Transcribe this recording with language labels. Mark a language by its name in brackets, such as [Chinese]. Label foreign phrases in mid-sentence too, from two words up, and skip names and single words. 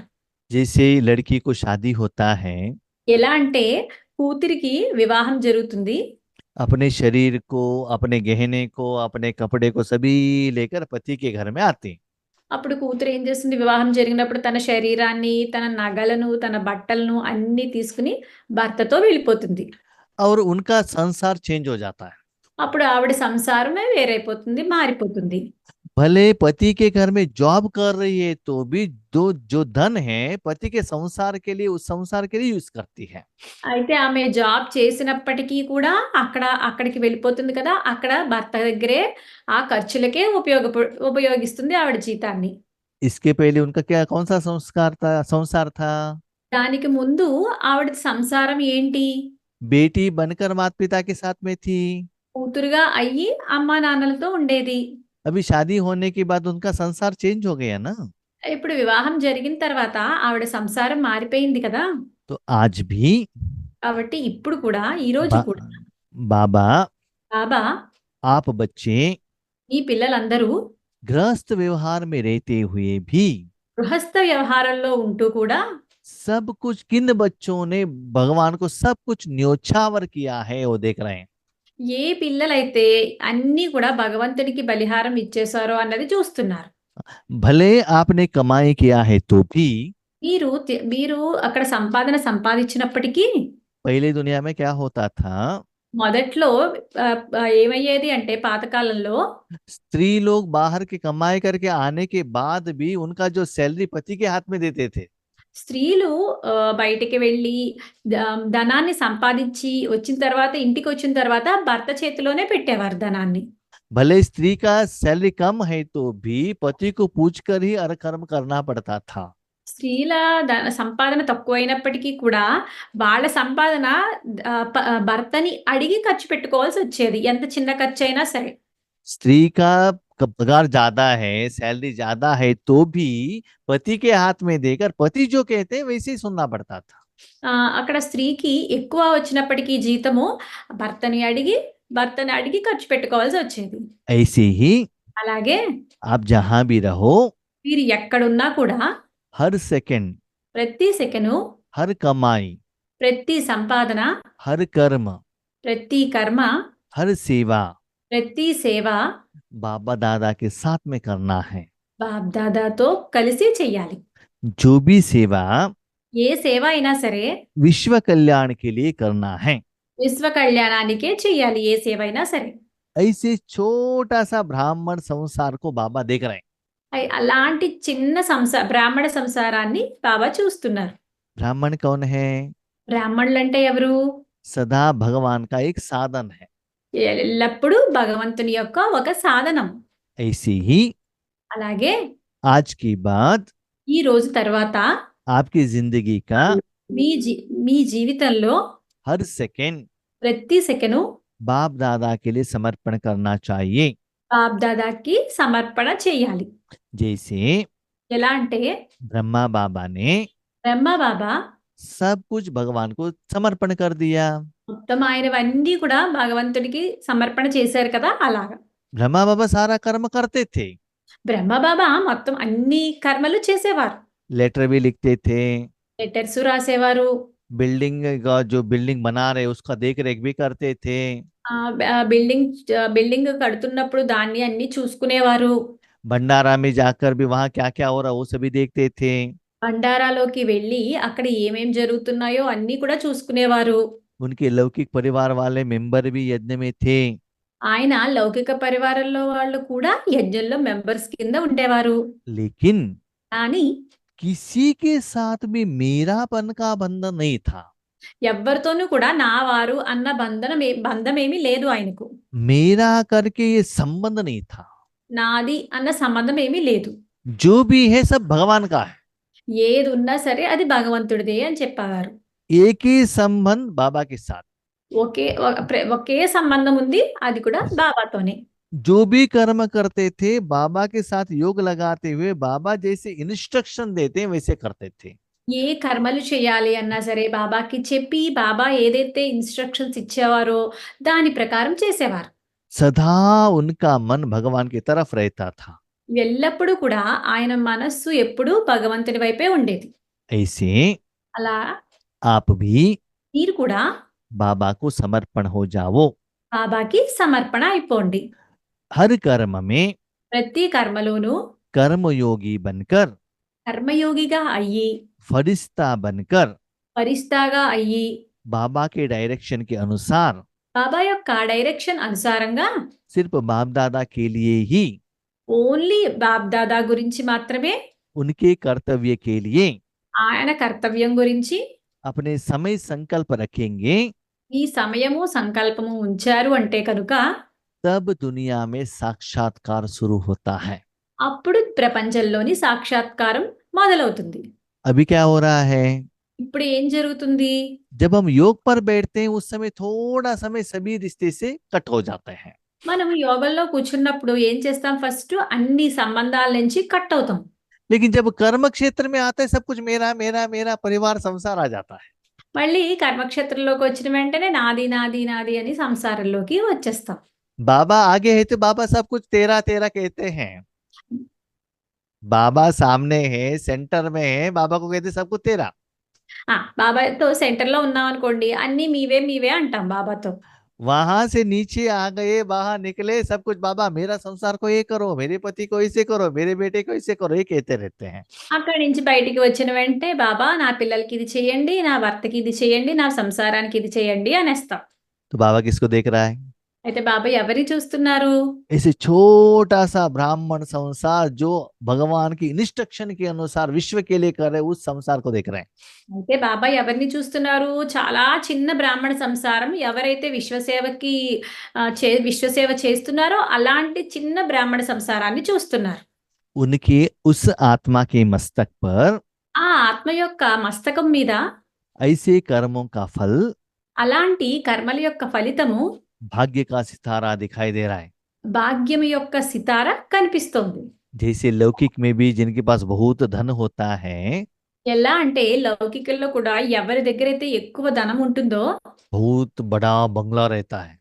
[Hindi] जैसे लड़की को शादी होता है, [Telugu] ఎలా అంటే కూతురికి వివాహం జరుగుతుంది. [Hindi] अपने शरीर को, अपने गहने को, अपने कपड़े को सभी लेकर पति के घर में आते हैं। [Telugu] అప్పుడు కూతురు ఏం చేస్తుంది, వివాహం జరిగినప్పుడు తన శరీరాన్ని, తన నగలను, తన బట్టలను అన్నీ తీసుకుని భర్తతో వెళ్ళిపోతుంది. [Hindi] और उनका संसार चेंज हो जाता है। [Telugu] అప్పుడు ఆవిడ సంసారమే వేరైపోతుంది, మారిపోతుంది. [Hindi] भले पति के घर में जॉब कर रही है तो भी दो जो धन है पति के संसार के लिए, उस संसार के लिए यूज करती है। [Telugu] అయితే ఆమె జాబ్ చేసినప్పటికీ కూడా అక్కడికి వెళ్ళిపోతుంది కదా, అక్కడ భర్త దగ్గరే ఆ ఖర్చులకే ఉపయోగిస్తుంది ఆవిడ జీతాన్ని. [Hindi] इसके पहले उनका क्या, कौन सा संसार था? [Telugu] దానికి ముందు ఆవిడ సంసారం ఏంటి? [Hindi] बेटी बनकर माता पिता के साथ में थी। [Telugu] కూతురుగా అయ్యి అమ్మా నాన్నలతో ఉండేది. [Hindi] अभी शादी होने के बाद उनका संसार चेंज हो गया ना। [Telugu] ఇప్పుడు వివాహం జరిగిన తర్వాత ఆవిడ సంసారం మారిపోయింది కదా. [Hindi] तो आज भी [Telugu] కాబట్టి ఇప్పుడు కూడా, ఈ రోజు కూడా [Hindi] बाबा [Telugu] బాబా [Hindi] आप बच्चे [Telugu] ఈ పిల్లలందరూ [Hindi] गृहस्थ व्यवहार में रहते हुए भी [Telugu] గృహస్థ వ్యవహారంలో ఉంటూ కూడా [Hindi] सब कुछ किन बच्चों ने भगवान को सब कुछ न्योछावर किया है वो देख रहे हैं। [Telugu] ఏ పిల్లలైతే అన్నీ కూడా భగవంతునికి బలిహారం ఇచ్చేశారో అన్నది చూస్తున్నారు. [Hindi] भले आपने कमाई किया है तो भी [Telugu] మీరు అక్కడ సంపాదించినప్పటికీ [Hindi] पहले दुनिया में क्या होता था, [Telugu] మొదట్లో ఏమయ్యేది అంటే పాతకాలంలో [Hindi] स्त्री लोग बाहर के कमाई करके आने के बाद भी उनका जो सैलरी पति के हाथ में देते थे। [Telugu] స్త్రీలు బయటికి వెళ్ళి ధనాన్ని సంపాదించి వచ్చిన తర్వాత, ఇంటికి వచ్చిన తర్వాత భర్త చేతిలోనే పెట్టేవారు ధనాన్ని. [Hindi] भले स्त्री का सैलरी कम है तो भी पति को पूछकर ही कर्म करना पड़ता था। [Telugu] స్త్రీల సంపాదన తక్కువైనప్పటికీ కూడా వాళ్ళ సంపాదన భర్తని అడిగి ఖర్చు పెట్టుకోవాల్సి వచ్చేది, ఎంత చిన్న ఖర్చు అయినా సరే. [Hindi] स्त्री का पगार ज्यादा है, सैलरी ज्यादा है तो भी पति के हाथ में देकर पति जो कहते हैं वैसे ही सुनना पड़ता था। [Telugu] అక్కడ స్త్రీకి ఎక్కువ వచ్చినప్పటికీ జీతము భర్తని అడిగి ఖర్చు పెట్టుకోవాల్సి వచ్చేది. [Hindi] ऐसे ही [Telugu] అలాగే [Hindi] आप जहां भी रहो, [Telugu] మీరు ఎక్కడున్నా కూడా [Hindi] हर सेकंड, [Telugu] ప్రతి సెకను, [Hindi] हर कमाई, [Telugu] ప్రతి సంపాదన, [Hindi] हर कर्म, [Telugu] ప్రతి కర్మ, [Hindi] हर सेवा [Telugu] ప్రతి సేవ [Hindi] बाबा दादा के साथ में करना है। [Telugu] బాబ్దాదాతో కలిసి చెయ్యాలి. [Hindi] जो भी सेवा [Telugu] ఏ సేవ అయినా సరే [Hindi] विश्व कल्याण के लिए करना है। [Telugu] విశ్వ కళ్యాణానికే చెయ్యాలి, ఏ సేవ అయినా సరే. [Hindi] ऐसे छोटा सा ब्राह्मण संसार को बाबा देख रहे हैं। [Telugu] అలాంటి చిన్న బ్రాహ్మణ సంసారాన్ని బాబా చూస్తున్నారు. [Hindi] ब्राह्मण कौन है? [Telugu] బ్రాహ్మణులు అంటే ఎవరు? [Hindi] सदा भगवान का एक साधन है। [Telugu] ఎల్లప్పుడూ భగవంతుని యొక్క ఒక సాధనం. [Hindi] ऐसे ही [Telugu] అలాగే [Hindi] आज की बात [Telugu] ఈ రోజు తర్వాత [Hindi] आपकी जिंदगी का [Telugu] మీ జీవితంలో [Hindi] हर सेकंड [Telugu] ప్రతి సెకను [Hindi] बाप दादा के लिए समर्पण करना चाहिए। [Telugu] బాబ్దాదాకి సమర్పణ చేయాలి. [Hindi] जैसे [Telugu] ఎలా అంటే [Hindi] ब्रह्मा बाबा ने [Telugu] బ్రహ్మ బాబా [Hindi] सब कुछ भगवान को समर्पण कर दिया। [Telugu] మొత్తం ఆయనవన్నీ కూడా భగవంతుడికి సమర్పణ చేశారు కదా. అలాగా [Hindi] ब्रह्मा बाबा सारा कर्म करते थे, [Telugu] బ్రహ్మ బాబా మొత్తం అన్ని కర్మలు చేసేవారు. [Hindi] लेटर भी लिखते थे, [Telugu] లెటర్స్ రాసేవారు, [Hindi] बिल्डिंग का जो बिल्डिंग बना रहे उसका देख रेख भी करते थे, [Telugu] బిల్డింగ్ కడుతున్నప్పుడు దాన్ని అన్ని చూసుకునేవారు. [Hindi] भंडारा में जाकर भी वहां क्या क्या हो रहा वो सभी देखते थे। [Telugu] బండారాలోకి వెళ్ళి అక్కడ ఏమేం జరుగుతున్నాయో అన్ని కూడా చూసుకునేవారు. [Hindi] उनके लौकिक परिवार वाले मेंबर भी यज्ञ में थे। [Telugu] ఆయన లౌకిక పరివారంలో వాళ్ళు కూడా యజ్ఞంలో మెంబర్స్ కింద ఉండేవారు. [Hindi] लेकिन [Telugu] కానీ [Hindi] किसी के साथ भी मेरापन का बंधन नहीं था। [Telugu] ఎవ్వరితోనూ కూడా నా వారు అన్న బంధమేమీ లేదు ఆయనకు. [Hindi] मेरा करके ये संबंध नहीं था। [Telugu] నాది అన్న సంబంధం ఏమీ లేదు. [Hindi] जो भी है सब भगवान का है। [Telugu] ఏదున్నా సరే అది భగవంతుడిదే అని చెప్పేవారు. [Hindi] एक ही संबंध बाबा के साथ। [Telugu] ఒకే సంబంధం ఉంది. అది కూడా బాబాతోనే. [Hindi] जो भी कर्म करते थे बाबा के साथ योग लगाते हुए बाबा जैसे इंस्ट्रक्शन देते हैं वैसे करते थे। [Telugu] ఏ కర్మలు చేయాలి అన్నా సరే బాబాకి చెప్పి బాబా ఏదైతే ఇన్‌స్ట్రక్షన్స్ ఇచ్చేవారో దాని ప్రకారం చేసేవారు. [Hindi] सदा उनका मन भगवान की तरफ रहता था। [Telugu] ఎల్లప్పుడూ కూడా ఆయన మనస్సు ఎప్పుడూ భగవంతుని వైపే ఉండేది. [Hindi] ऐसे [Telugu] అలా [Hindi] आप भी [Telugu] మీరు కూడా [Hindi] बाबा को समर्पण हो जाओ। [Telugu] బాబాకి సమర్పణ అయిపోండి. [Hindi] हर कर्म में [Telugu] ప్రతి కర్మలోనూ [Hindi] कर्मयोगी बनकर, [Telugu] కర్మయోగిగా అయ్యి, [Hindi] फरिश्ता बनकर, [Telugu] ఫరిస్తాగా అయ్యి, [Hindi] बाबा के डायरेक्शन के अनुसार [Telugu] బాబా యొక్క డైరెక్షన్ అనుసారంగా [Hindi] सिर्फ बाप दादा के लिए ही, [Telugu] ఓన్లీ బాబ్దాదా గురించి మాత్రమే, [Hindi] उनके कर्तव्य के लिए [Telugu] ఆయన కర్తవ్యం గురించి [Hindi] अपने समय संकल्प रखेंगे, [Telugu] ఈ సమయము సంకల్పము ఉంచారు అంటే కనుక [Hindi] तब दुनिया में साक्षात्कार शुरू होता है। [Telugu] అప్పుడు ప్రపంచంలోని సాక్షాత్కారం మొదలవుతుంది. [Hindi] अभी क्या हो रहा है? [Telugu] ఇప్పుడు ఏం జరుగుతుంది? [Hindi] जब हम योग पर बैठते हैं उस समय थोड़ा समय सभी रिश्ते से कट हो जाते हैं। [Telugu] మనం యోగంలో కూర్చున్నప్పుడు ఏం చేస్తాం? ఫస్ట్ అన్ని సంబంధాల నుంచి కట్ అవుతాం. [Hindi] लेकिन जब कर्म क्षेत्र में आता है सब कुछ मेरा मेरा मेरा परिवार संसार आ जाता है। [Telugu] మళ్ళీ కర్మక్షేత్రంలోకి వచ్చిన వెంటనే నాది నాది నాది అని సంసారంలోకి వచ్చేస్తాం. [Hindi] बाबा आगे है तो बाबा सब कुछ तेरा तेरा कहते हैं। बाबा सामने है, सेंटर में है, बाबा को कहते सब कुछ तेरा। [Telugu] బాబాతో సెంటర్లో ఉన్నాం అనుకోండి, అన్ని మీవే మీవే అంటాం బాబాతో. [Hindi] वहां से नीचे आ गए, बाहर निकले, सब कुछ बाबा मेरा संसार को ये करो, मेरे पति को ऐसे करो, मेरे बेटे को ऐसे करो, ये कहते रहते हैं। [Telugu] అక్కడి నుంచి బయటికి వచ్చిన వెంటనే బాబా నా పిల్లలకి ఇది చేయండి, నా భర్తకి ఇది చేయండి, నా సంసారానికి ఇది చేయండి అనేస్తాం. [Hindi] तो बाबा किसको देख रहा है? [Telugu] అయితే బాబా ఎవరిని చూస్తున్నారు? [Hindi] ऐसे छोटा सा ब्राह्मण संसार जो भगवान की इंस्ट्रक्शन के अनुसार विश्व के लिए कर रहे, उस संसार को देख रहे हैं। [Telugu] అయితే బాబా ఎవరిని చూస్తున్నారు? చాలా చిన్న బ్రాహ్మణ సంసారం ఎవరైతే విశ్వసేవ చేస్తున్నారో అలాంటి చిన్న బ్రాహ్మణ సంసారాన్ని చూస్తున్నారు. [Hindi] उनके उस आत्मा के मस्तक पर [Telugu] ఆ ఆత్మ యొక్క మస్తకం మీద [Hindi] ऐसे कर्मों का फल, [Telugu] అలాంటి కర్మల యొక్క ఫలితము, [Hindi] भाग्य का सितारा दिखाई दे रहा है। [Telugu] భాగ్యం యొక్క సితార కనిపిస్తోంది. [Hindi] जैसे लौकिक में भी जिनके पास बहुत धन होता है, [Telugu] ఎలా అంటే లౌకికంలో కూడా ఎవరి దగ్గరైతే ఎక్కువ ధనం ఉంటుందో [Hindi] बहुत बड़ा बंगला रहता है,